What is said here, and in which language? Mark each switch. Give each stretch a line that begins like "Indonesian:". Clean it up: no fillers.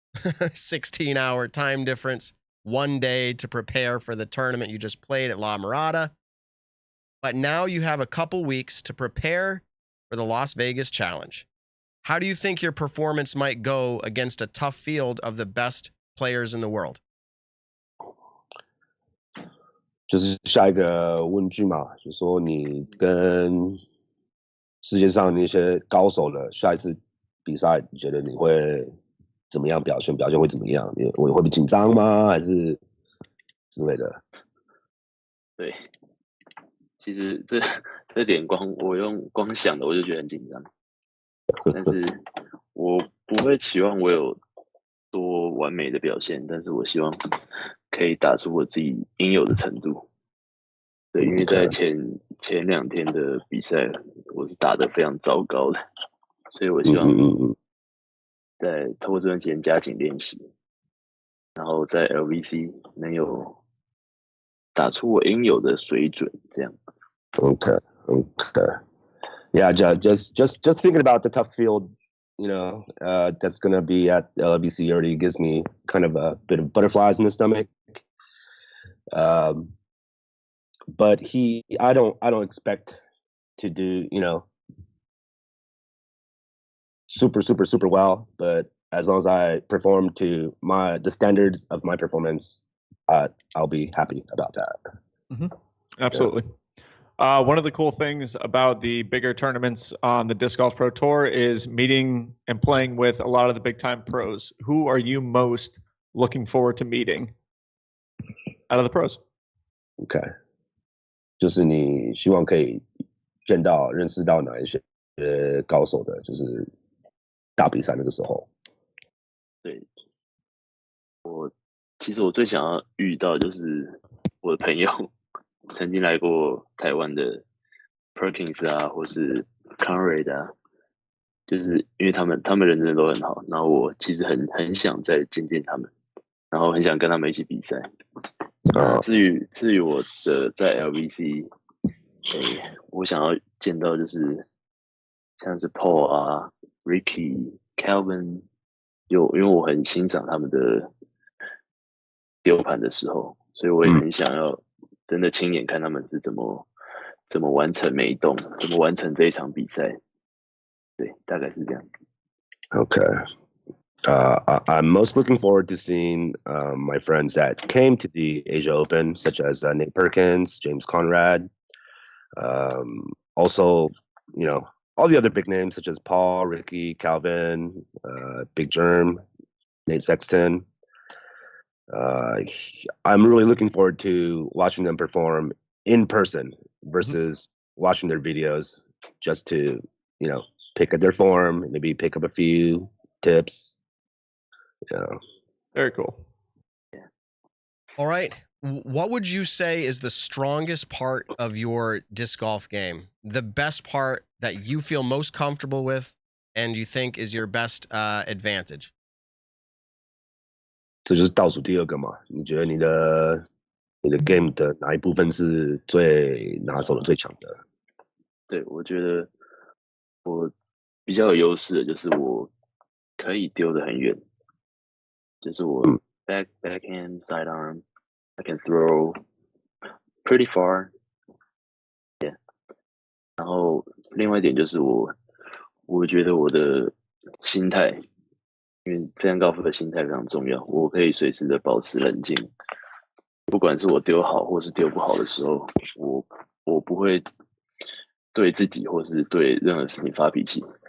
English: 16-hour time difference, 1 day to prepare for the tournament you just played at La Mirada. But now you have a couple weeks to prepare for the Las Vegas Challenge. How do you think your performance might go against a tough field of the best players in the world?
Chinese: 就是下一个问句嘛，就说你跟世界上那些高手的下一次比赛，你觉得你会怎么样表现？表现会怎么样？你会不会紧张吗？还是之类的？对，其实这点我用光想的我就觉得很紧张，但是我不会期望我有多完美的表现，但是我希望可以打出我自己应有的程度。对，因为在前2天的比赛，我是打得非常糟糕的，所以我希望在透过这段时间加紧练习，然后在 LVC 能有打出我应有的水准，这样。
English: Okay. Yeah, just thinking about the tough field, that's gonna be at LBC already gives me kind of a bit of butterflies in the stomach. But I don't expect to do, super well. But as long as I perform to the standards of my performance, I'll be happy about that. Mm-hmm. Absolutely. Yeah. One of the cool things about the bigger tournaments on the Disc Golf Pro Tour is meeting and playing with a lot of the big time pros. Who are you most looking forward to meeting out of the pros? Okay.
Chinese: 就是你希望可以认识到哪一些高手的，就是大比赛那个时候。对，其实我最想要遇到就是我的朋友曾经来过台湾的 Perkins 啊，或是 Conrad 啊，就是因为他们人真的都很好，然后我其实很想再见他们，然后很想跟他们一起比赛。至于我在 LVC， 我想要见到就是像是 Paul 啊、Ricky、Calvin， 因为我很欣赏他们的丢盘的时候，所以我也很想要真的亲眼看他们是怎么完成每一洞，怎么完成这一场比赛。对，大概是这样。
English: Okay. I'm most looking forward to seeing my friends that came to the Asia Open, such as Nate Perkins, James Conrad. Also, all the other big names such as Paul, Ricky, Calvin, Big Germ, Nate Sexton. I'm really looking forward to watching them perform in person versus watching their videos just to, pick at their form, maybe pick up a few tips. Yeah. Very cool. Yeah. All right. What would you say is the strongest part of your disc golf game? The best part that you feel most comfortable with and you think is your best advantage?
Chinese: 这就是倒数第二个嘛？你觉得你的 game 的哪一部分是最拿手的、最强的？对，我觉得我比较有优势的就是我可以丢得很远。就是我
English: backhand sidearm, I can throw pretty far. Yeah.
Chinese: 然后另外一点就是我觉得我的心态，因为飞向高尔夫的心态非常重要，我可以随时的保持冷静，不管是我丢好或是丢不好的时候，我不会对自己或是对任何事情发脾气。